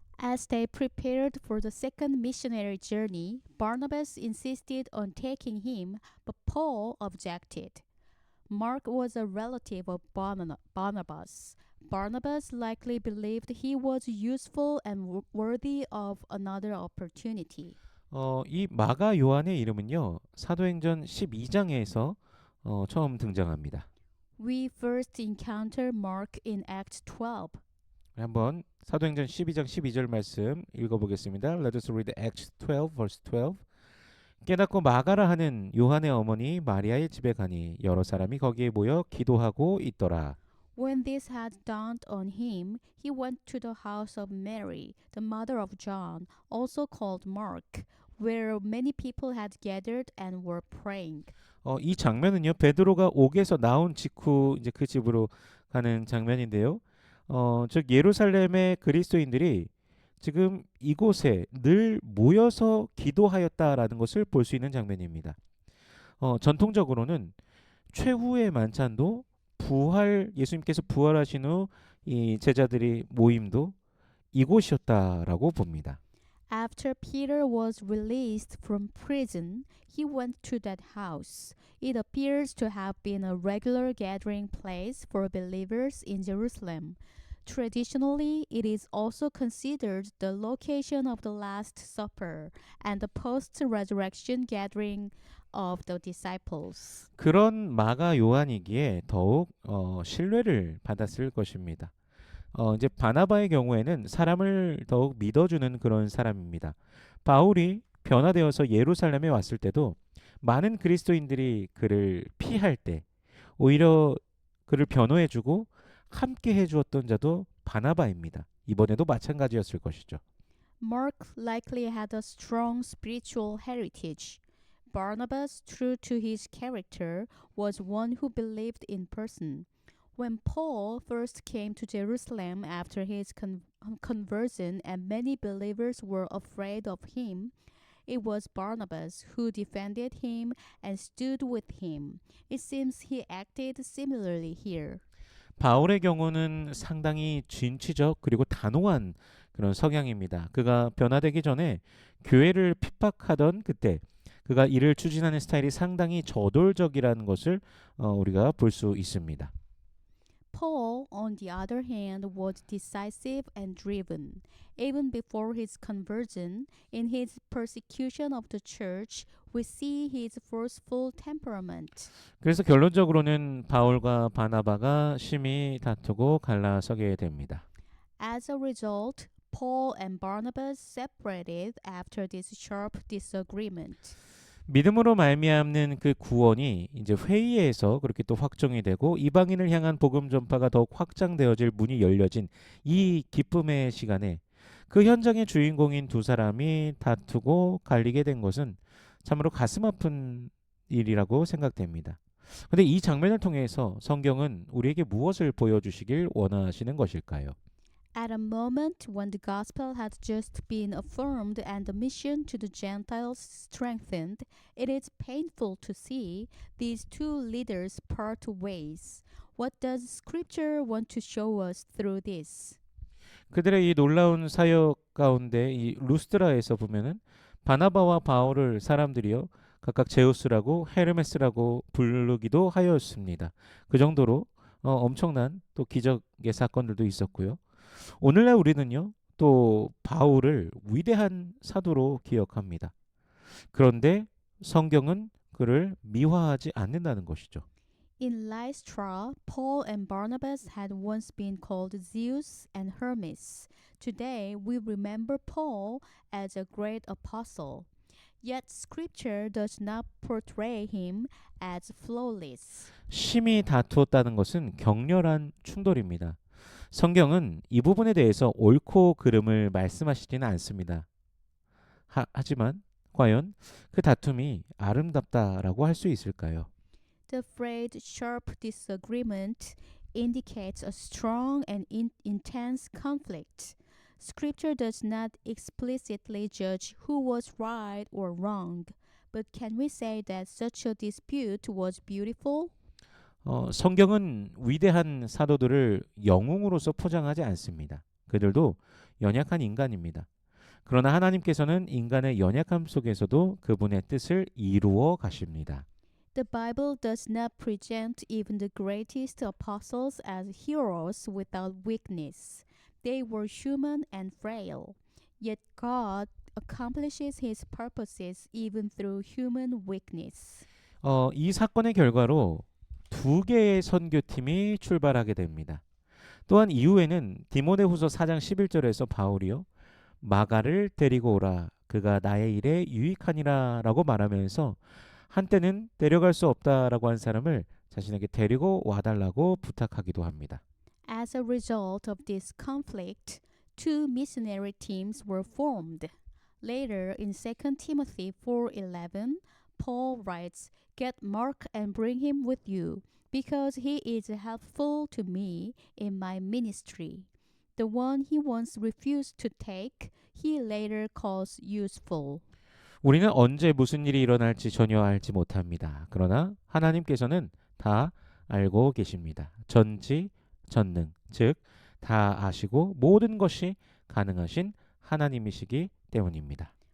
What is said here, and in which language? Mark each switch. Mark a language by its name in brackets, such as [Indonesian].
[English] As they prepared for the second missionary journey, Barnabas insisted on taking him, but Paul objected. Mark was a relative of Barnabas. Barnabas likely believed he was useful and worthy of another opportunity. [Korean] 이 마가 요한의 이름은요. 사도행전 12장에서 처음 등장합니다. [English] We first encounter Mark in Act 12. [Korean] 한번 사도행전 12장 12절 말씀 읽어보겠습니다. [English] Let us read Acts 12 verse 12. [Korean] 깨닫고 마가라 하는 요한의 어머니 마리아의 집에 가니 여러 사람이 거기에 모여 기도하고 있더라. [English] When this had dawned on him, he went to the house of Mary, the mother of John, also called Mark, where many people had gathered and were praying. [Korean] 이 장면은요 베드로가 옥에서 나온 직후 이제 그 집으로 가는 장면인데요. 즉 예루살렘의 그리스도인들이 지금 이곳에 늘 모여서 기도하였다라는 것을 볼 수 있는 장면입니다. 전통적으로는 최후의 만찬도 예수님께서 부활하신 후 이 제자들이 모임도 이곳이었다라고 봅니다. [English] After Peter was released from prison, he went to that house. It appears to have been a regular gathering place for believers in Jerusalem. Traditionally, it is also considered the location of the Last Supper and the post-resurrection gathering of the disciples. [Korean] 그런 마가 요한이기에 더욱 신뢰를 받았을 것입니다. 이제 바나바의 경우에는 사람을 더욱 믿어주는 그런 사람입니다. 바울이 변화되어서 예루살렘에 왔을 때도 많은 그리스도인들이 그를 피할 때 오히려 그를 변호해주고 함께 해주었던 자도 바나바입니다. 이번에도 마찬가지였을 것이죠. [English] Mark likely had a strong spiritual heritage. Barnabas, true to his character, was one who believed in person. When Paul first came to Jerusalem after his conversion and many believers were afraid of him, it was Barnabas who defended him and stood with him. It seems he acted similarly here. [Korean] 바울의 경우는 상당히 진취적 그리고 단호한 그런 성향입니다. 그가 변화되기 전에 교회를 핍박하던 그때 그가 이를 추진하는 스타일이 상당히 저돌적이라는 것을 우리가 볼 수 있습니다. [English] Paul, on the other hand, was decisive and driven. Even before his conversion, in his persecution of the church, we see his forceful temperament. [Korean] 그래서 결론적으로는 바울과 바나바가 심히 다투고 갈라서게 됩니다. [English] As a result, Paul and Barnabas separated after this sharp disagreement. [Korean] 믿음으로 말미암는 그 구원이 이제 회의에서 그렇게 또 확정이 되고 이방인을 향한 복음 전파가 더욱 확장되어질 문이 열려진 이 기쁨의 시간에 그 현장의 주인공인 두 사람이 다투고 갈리게 된 것은 참으로 가슴 아픈 일이라고 생각됩니다. 근데 이 장면을 통해서 성경은 우리에게 무엇을 보여주시길 원하시는 것일까요? [English] At a moment when the gospel had just been affirmed and the mission to the Gentiles strengthened, it is painful to see these two leaders part ways. What does Scripture want to show us through this? [Korean] 그들의 이 놀라운 사역 가운데 이 루스드라에서 보면은 바나바와 바울을 사람들이요 각각 제우스라고 헤르메스라고 부르기도 하였습니다. 그 정도로 엄청난 또 기적의 사건들도 있었고요. 오늘날 우리는요 또 바울을 위대한 사도로 기억합니다. 그런데 성경은 그를 미화하지 않는다는 것이죠. [English] In Lystra, Paul and Barnabas had once been called Zeus and Hermes. Today, we remember Paul as a great apostle. Yet Scripture does not portray him as flawless. [Korean] 심히 다투었다는 것은 격렬한 충돌입니다. 성경은 이 부분에 대해서 옳고 그름을 말씀하시지는 않습니다. 하지만 과연 그 다툼이 아름답다라고 할 수 있을까요? [English] The phrase sharp disagreement indicates a strong and intense conflict. Scripture does not explicitly judge who was right or wrong, but can we say that such a dispute was beautiful? [Korean] 성경은 위대한 사도들을 영웅으로서 포장하지 않습니다. 그들도 연약한 인간입니다. 그러나 하나님께서는 인간의 연약함 속에서도 그분의 뜻을 이루어 가십니다. [English] The Bible does not present even the greatest apostles as heroes without weakness. They were human and frail. Yet God accomplishes his purposes even through human weakness. [Korean] 이 사건의 결과로 두 개의 선교팀이 출발하게 됩니다. 또한 이후에는 디모데후서 4장 11절에서 바울이요 마가를 데리고 오라 그가 나의 일에 유익하니라라고 말하면서 한때는 데려갈 수 없다라고 한 사람을 자신에게 데리고 와달라고 부탁하기도 합니다. [English] As a result of this conflict, two missionary teams were formed. Later in 2 Timothy 4:11, Paul writes, "Get Mark and bring him with you, because he is helpful to me in my ministry." The one he once refused to take, he later calls useful. [Korean] 우리는 언제 무슨 일이 일어날지 전혀 알지 못합니다. 그러나 하나님께서는 다 알고 계십니다. 전지전능, 즉 다 아시고 모든 것이 가능하신 하나님이시기 때문입니다.